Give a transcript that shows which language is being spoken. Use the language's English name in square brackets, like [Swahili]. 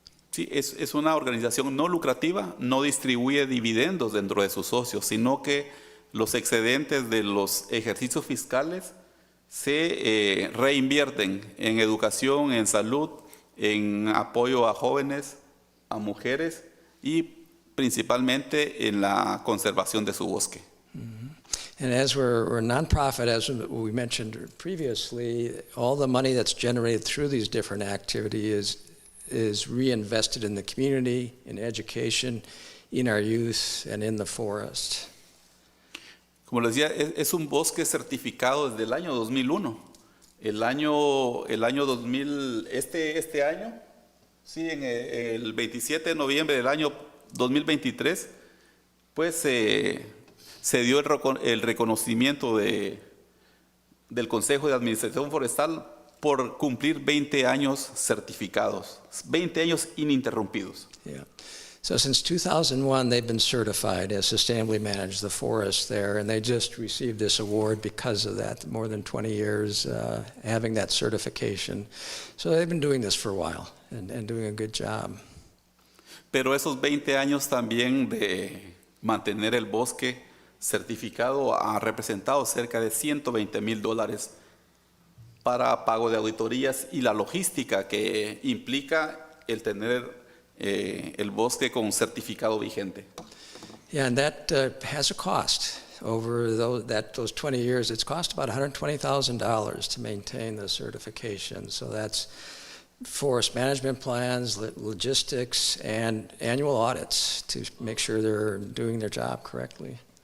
[Spanish] Sí, es una organización no lucrativa, no distribuye dividendos dentro de sus socios, sino que los excedentes de los ejercicios fiscales se reinvierten en educación, en salud en apoyo a jóvenes, a mujeres y principalmente en la conservación de su bosque. [English] And as we're a nonprofit, as we mentioned previously, all the money that's generated through these different activities is reinvested in the community, in education, in our youth, and in the forest. [Spanish] Como les decía, es un bosque certificado desde el año 2001. El año 2000, este año, sí, en el 27 de noviembre del año 2023, pues se dio el reconocimiento del Consejo de Administración Forestal por cumplir 20 años certificados, 20 años ininterrumpidos. [English] Yeah. So since 2001, they've been certified as sustainably managed the forest there, and they just received this award because of that, more than 20 years having that certification. So they've been doing this for a while and doing a good job. [Spanish] Pero esos 20 años también de mantener el bosque certificado ha representado cerca de $120,000 para pago de auditorías y la logística que implica el tener el bosque con certificado vigente. [English] Yeah, and that has a cost. Over those 20 years, it's cost about $120,000 to maintain the certification. So that's forest management plans, logistics, and annual audits to make sure they're doing their job correctly.